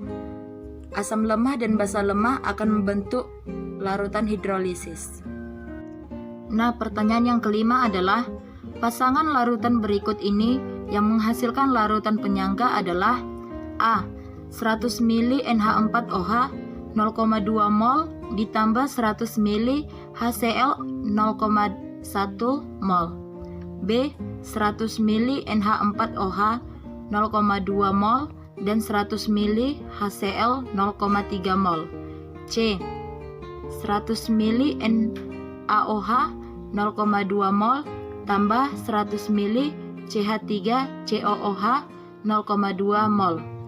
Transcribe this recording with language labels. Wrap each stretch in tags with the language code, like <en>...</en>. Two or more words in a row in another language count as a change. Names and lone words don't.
<id>Asam lemah dan basa lemah akan membentuk larutan hidrolisis. Nah, pertanyaan yang kelima adalah pasangan larutan berikut ini yang menghasilkan larutan penyangga adalah A. 100 ml NH4OH 0,2 mol ditambah 100 ml HCl 0,1 mol. B. 100 ml NH4OH 0,2 mol dan 100 ml HCl 0,3 mol. C. 100 ml NaOH 0,2 mol tambah 100 ml CH3COOH 0,2 mol.</id>